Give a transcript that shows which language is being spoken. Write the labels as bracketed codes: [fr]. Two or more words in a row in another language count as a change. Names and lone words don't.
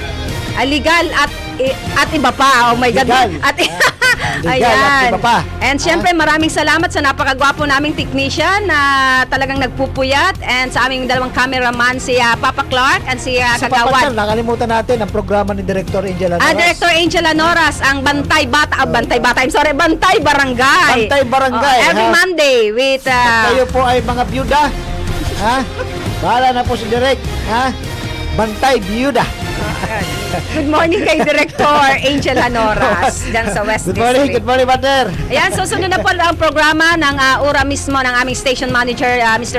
[tl] Legal at iba pa. [en] Oh my God. [tl] Legal. Legal at iba pa. And syempre maraming salamat sa napakagwapo naming technician na talagang nagpupuyat, and sa aming dalawang cameraman, si Papa Clark and si Sa Kagawad. papatan, nakalimutan natin ang programa ni Director Angel Anoras. Director Angel Anoras, ang Bantay Bata, Bantay Barangay. Bantay Barangay, Every ha? [en] Monday with [tl] Kayo po ay mga byuda. Ha? Bahala na po si Direk. Ha? Bantay byuda. [en] Good morning [tl] kay Director Angel Anoras dyan sa West [en] Good morning, [tl] District. [en] good morning, Partner. [tl] Ayan, susunod na po ang programa ng Ora Mismo ng aming station manager, Mr.